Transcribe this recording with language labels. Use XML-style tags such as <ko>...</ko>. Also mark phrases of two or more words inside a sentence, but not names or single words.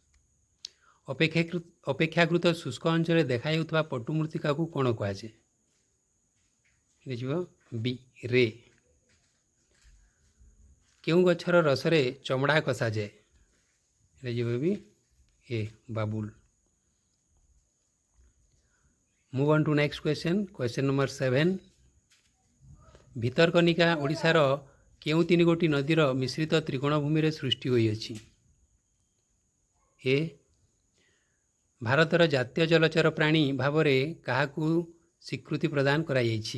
<or>ଅପେକ୍ଷାକୃତ ଶୁଷ୍କ ଅଞ୍ଚଳରେ ଦେଖାଯାଉଥିବା ପଟୁ ମୃତ୍ତିକାକୁ କ'ଣ କୁହାଯାଏ? ଏଇଟା ଯିବ ବି, ରେ। କେଉଁ ଗଛର ରସରେ ଚମଡ଼ା କଷାଯାଏ? ଏଇଟା ଯିବ ବି, ଏ, ବାବୁଲ।</or> <en>Move on to next question. Question number 7.</en> <or>ଭିତରକନିକା ଓଡ଼ିଶାର କେଉଁ 3 ଗୋଟି ନଦୀର ମିଶ୍ରିତ ତ୍ରିକୋଣଭୂମିରେ ସୃଷ୍ଟି ହୋଇଅଛି? ଏ, ଭାରତର ଜାତୀୟ ଜଳଚର ପ୍ରାଣୀ ଭାବରେ କାହାକୁ ସ୍ୱୀକୃତି ପ୍ରଦାନ କରାଯାଇଛି?</or>